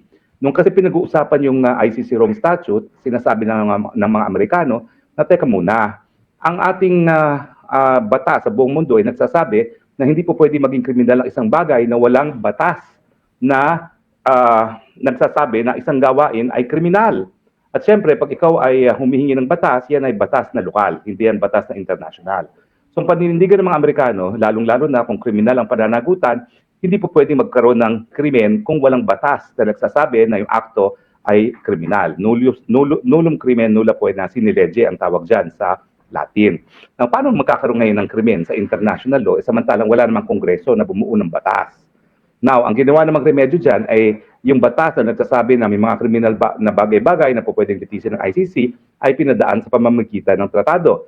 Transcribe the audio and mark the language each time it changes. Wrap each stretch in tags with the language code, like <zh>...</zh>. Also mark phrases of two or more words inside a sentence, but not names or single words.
<tl>Nung kasi pinag-uusapan yung ICC Rome Statute, sinasabi ng mga Amerikano na teka muna, ang ating batas sa buong mundo ay nagsasabi na hindi po pwede maging kriminal ang isang bagay na walang batas na nagsasabi na isang gawain ay kriminal. At syempre, pag ikaw ay humihingi ng batas, yan ay batas na lokal, hindi yan batas na international. So, ang paninindigan ng mga Amerikano, lalong-lalo na kung kriminal ang pananagutan, hindi po pwedeng magkaroon ng krimen kung walang batas na nagsasabi na yung akto ay kriminal.</tl> <la>Nullum crimen nulla poena sine lege</la> <tl>ang tawag dyan sa Latin. Now, paano magkakaroon ngayon ng krimen sa</tl> <en>international law,</en> <tl>samantalang wala namang kongreso na bumuo ng batas? Now, ang ginawa namang remedyo dyan ay yung batas na nagsasabi na may mga kriminal na bagay-bagay na po pwedeng litisin ng ICC ay pinadaan sa pamamagitan ng tratado.</tl>